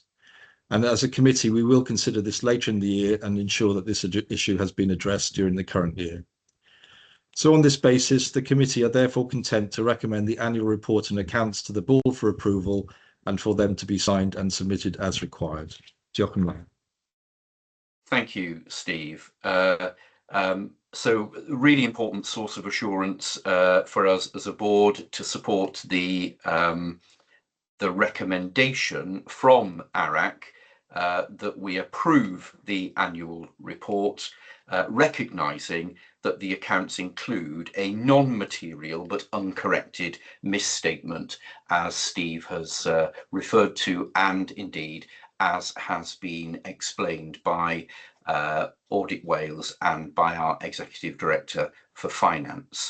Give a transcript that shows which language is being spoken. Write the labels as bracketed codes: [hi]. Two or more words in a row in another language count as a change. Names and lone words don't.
[en] And as a committee, we will consider this later in the year and ensure that this issue has been addressed during the current year. So on this basis, the committee are therefore content to recommend the annual report and accounts to the board for approval and for them to be signed and submitted as required. [cy] Diolch yn fawr. [en] Thank you, Steve. So really important source of assurance for us as a board to support the recommendation from ARAC that we approve the annual report, recognising that the accounts include a non-material but uncorrected misstatement, as Steve has referred to, and indeed as has been explained by Audit Wales and by our Executive Director for Finance.